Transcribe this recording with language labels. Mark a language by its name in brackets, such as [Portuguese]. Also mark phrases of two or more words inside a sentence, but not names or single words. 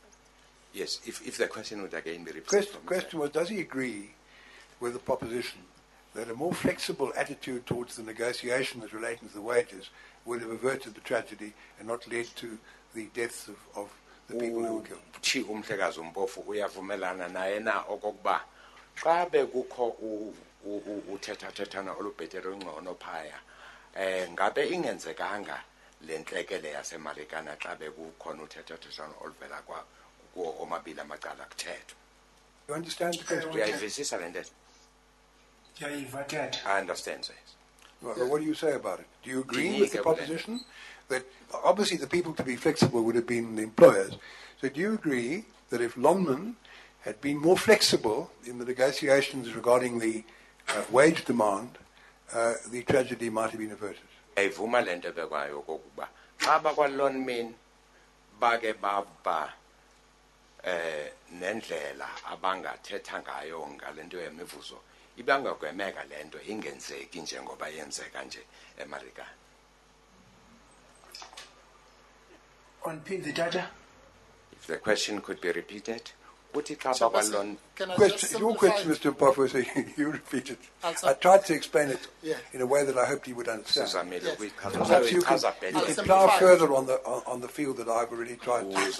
[English] Yes, if the question would again be repeated. Question was, does he agree with the proposition that a more flexible attitude towards the negotiations relating to the wages would have averted the tragedy and not led to the deaths of the people who were killed? [Xhosa] Umhlekazi uMpofu uyavumelana naye na okokuba xa bekukho uthethathethana olubhetere ungcono phaya ngabe ingenzekanga le ntlekele yasemarikana xa bekukhona uthethathethana oluvela kuwo omabili amacala kuthethwa. [English] You understand the question? [Xhosa] Uyayivisisa le ntetho? Ndiyayiva tata. [English] I understand, sir. Well, what do you say about it? Do you agree with the proposition that obviously the people to be flexible would have been the employers? So do you agree that if Lonman had been more flexible in the negotiations regarding the wage demand, the tragedy might have been averted? [Xhosa] Ayivuma lento bekwayo kokuba xa bakwa-Lonmin bake baba nendlela abangathetha ngayo ngalento yemivuzo ibangagwemeka lento ingenzeki njengoba yenzeka nje eMarikana. [English] On pin the data. If the question could be repeated. Your question, Mr. Mpofo, so you repeat it. I tried to explain it in a way that I hoped you would understand. Perhaps you can plough further on the field that I've already tried to